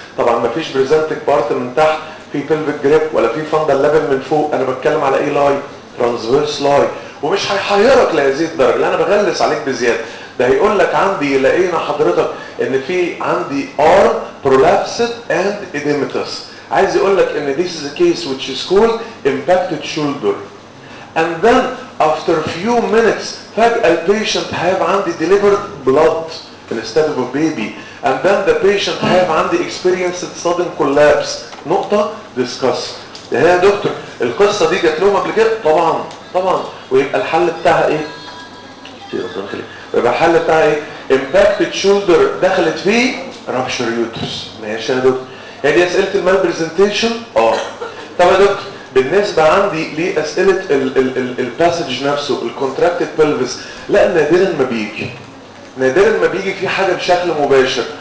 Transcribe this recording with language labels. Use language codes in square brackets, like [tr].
[ar] طبعا ما فيش بريزنتنج بارت من تحت، في بلفيك جريب ولا في فاندل ليفل من فوق. انا بتكلم على ايه؟ لاي ترانسفيرس لاي. ومش هيحيرك لهذه الدرجه، لا انا بغلس عليك بزياده، ده هيقول لك عندي لقينا حضرتك ان في عندي ار برولابسد اند ايديمتس. عايز يقول لك ان [en] this is a case which is called impacted shoulder. And then after few minutes [ar] فجأة البيشنت هاف عندي [en] delivered blood instead of a baby. And then the patient [ar] هاف عندي [en] experienced sudden collapse. [ar] نقطة discuss. ده يا دكتور القصة دي جات لهم قبل كده؟ طبعا طبعا. ويبقى الحل بتاعها ايه؟ يبقى الحل بتاعها ايه؟ impacted shoulder دخلت فيه rupture uterus. ماشي يا دكتور. هي دي اسئله المال برزنتيشن؟ طب يا دكتور بالنسبه عندي ليه اسئله الباسج نفسه الكونتراكتد بلفس؟ لا نادرا ما بيجي، نادرا ما بيجي في حاجه بشكل مباشر.